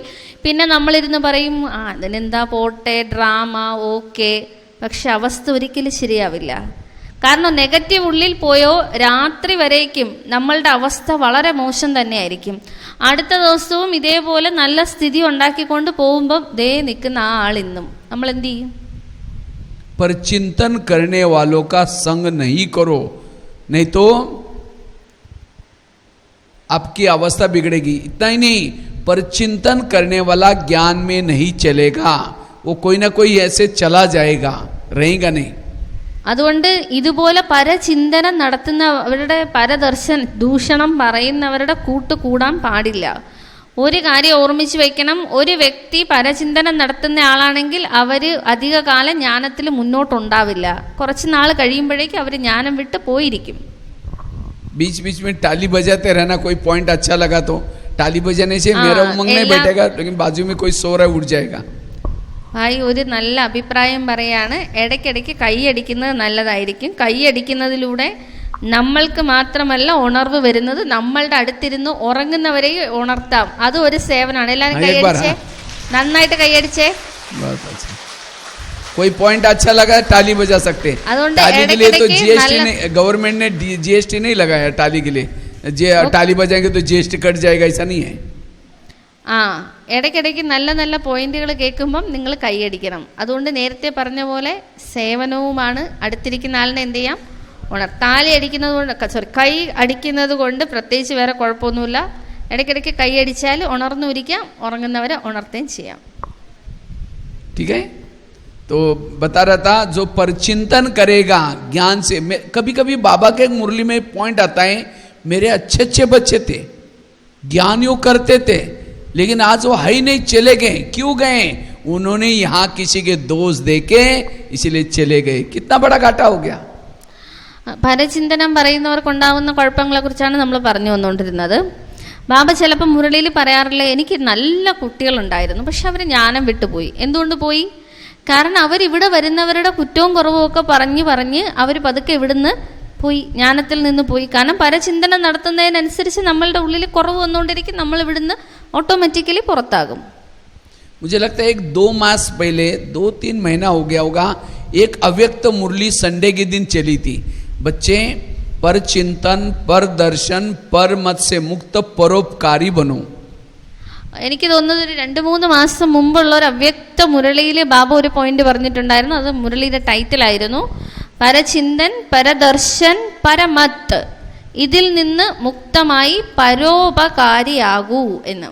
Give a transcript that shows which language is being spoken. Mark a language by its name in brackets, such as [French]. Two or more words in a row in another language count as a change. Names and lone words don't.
[Malayalam] പിന്നെ നമ്മളിരുന്ന് പറയും അതിനെന്താ പോട്ടെ, ഡ്രാമ, ഓക്കെ. പക്ഷെ അവസ്ഥ ഒരിക്കലും ശരിയാവില്ല. കാരണം നെഗറ്റീവ് ഉള്ളിൽ പോയോ രാത്രി വരേക്കും നമ്മളുടെ അവസ്ഥ വളരെ മോശം തന്നെയായിരിക്കും. അടുത്ത ദിവസവും ഇതേപോലെ നല്ല സ്ഥിതി ഉണ്ടാക്കിക്കൊണ്ട് പോകുമ്പം ദേ നിൽക്കുന്ന ആ ആളിന്നും നമ്മൾ എന്ത് ചെയ്യും? [Hindi] पर चिंतन करने वालों का संग नहीं करो, नहीं तो आपकी अवस्था बिगड़ेगी. इतना ही नहीं, पर चिंतन करने वाला ज्ञान में नहीं चलेगा, वो कोई ना कोई ऐसे चला जाएगा, रहेगा नहीं. [Malayalam] അതുകൊണ്ട് ഇതുപോലെ പരചിന്തനം നടത്തുന്നവരുടെ, ദൂഷണം പറയുന്നവരുടെ കൂട്ട് കൂടാൻ പാടില്ല. ഒരു കാര്യം ഓർമ്മിച്ച് വയ്ക്കണം, ഒരു വ്യക്തി പരചിന്തനം നടത്തുന്ന ആളാണെങ്കിൽ അവർ അധികകാലം ജ്ഞാനത്തിൽ മുന്നോട്ടുണ്ടാവില്ല. കുറച്ച് നാൾ കഴിയുമ്പോഴേക്കും അവർ ജ്ഞാനം വിട്ട് പോയിരിക്കും. [Hindi] बीच बीच में ताली बजाते रहना, कोई पॉइंट अच्छा लगा तो ताली बजाने से मेरा उमंग नहीं बैठेगा, लेकिन बाजू में कोई सो रहा है उठ जाएगा. [Malayalam] ഭായി ഒരു നല്ല അഭിപ്രായം പറയാണ്, ഇടയ്ക്കിടയ്ക്ക് കൈയടിക്കുന്നത് നല്ലതായിരിക്കും. കൈയടിക്കുന്നതിലൂടെ നമ്മൾക്ക് മാത്രമല്ല ഉണർവ് വരുന്നത്, നമ്മളുടെ അടുത്തിരുന്ന് ഉറങ്ങുന്നവരെ ഉണർത്താം. അതും ഒരു സേവനമാണ്. എല്ലാവരും കൈയടിച്ചേ, നന്നായിട്ട് കൈയടിച്ചേ. [Hindi] कोई पॉइंट अच्छा लगा टाली बजा सकते हैं. टाली के लिए तो जीएसटी ने, गवर्नमेंट ने जीएसटी नहीं लगाया टाली के लिए. टाली बजाएंगे तो जीएसटी कट जाएगा, ऐसा नहीं है. [Malayalam] ആ, ഇടയ്ക്കിടയ്ക്ക് നല്ല നല്ല പോയിന്റുകൾ കേൾക്കുമ്പം നിങ്ങൾ കൈയടിക്കണം. അതുകൊണ്ട് നേരത്തെ പറഞ്ഞ പോലെ സേവനവുമാണ്. അടുത്തിരിക്കുന്ന ആളിനെ എന്ത് ചെയ്യാം, താലി അടിക്കുന്നത് കൊണ്ട്, കൈ അടിക്കുന്നത് കൊണ്ട് പ്രത്യേകിച്ച് വേറെ കുഴപ്പമൊന്നുമില്ല. ഇടയ്ക്കിടയ്ക്ക് കൈ അടിച്ചാൽ ഉണർന്നുരിക്കാം, ഉറങ്ങുന്നവരെ ഉണർത്തുകയും ചെയ്യാം. [Hindi] ठीक है. तो बता रहा था जो परचिंतन करेगा ज्ञान से. कभी कभी बाबा के मुरली में पॉइंट आता है, मेरे अच्छे अच्छे बच्चे थे, ज्ञान योग करते थे, लेकिन आज वो है ही नहीं, चले गए. क्यों गए? उन्होंने यहाँ किसी के दोष देके इसलिए चले गए. कितना बड़ा घाटा हो गया. [Malayalam] പരചിന്തനം പറയുന്നവർക്കുണ്ടാവുന്ന കുഴപ്പങ്ങളെ കുറിച്ചാണ് നമ്മൾ പറഞ്ഞു വന്നുകൊണ്ടിരുന്നത്. ബാബ ചിലപ്പോൾ മുരളിയിൽ പറയാറില്ല, എനിക്ക് നല്ല കുട്ടികളുണ്ടായിരുന്നു, പക്ഷെ അവർ ജ്ഞാനം വിട്ടുപോയി. എന്തുകൊണ്ട് പോയി? കാരണം അവരിവിടെ വരുന്നവരുടെ കുറ്റവും കുറവും ഒക്കെ പറഞ്ഞ് അവർ പതുക്കെ ഇവിടുന്ന് പോയി, ജ്ഞാനത്തിൽ നിന്ന് പോയി. കാരണം പരചിന്തനം നടത്തുന്നതിനനുസരിച്ച് നമ്മളുടെ ഉള്ളിൽ കുറവ് വന്നുകൊണ്ടിരിക്കും, നമ്മൾ ഇവിടുന്ന് ഓട്ടോമാറ്റിക്കലി പുറത്താകും. [Hindi] मुझे लगता है 1-2 मास पहले, 2-3 महीना हो गया होगा, एक अव्यक्त मुरली संडे के दिन चली थी. बच्चे पर चिंतन, पर दर्शन, पर मत से मुक्त परोपकारी बनो. [Malayalam] എനിക്ക് തോന്നുന്നത് ഒരു 2-3 മാസം മുമ്പുള്ള ഒരു അവ്യക്ത മുരളിയിൽ ബാബ ഒരു പോയിന്റ് പറഞ്ഞിട്ടുണ്ടായിരുന്നു. അത് മുരളിയുടെ ടൈറ്റിലായിരുന്നു, [Hindi] परचिंतन, परदर्शन, परमत, [Malayalam] ഇതിൽ നിന്ന് മുക്തമായി പരോപകാരിയാകൂ എന്ന്.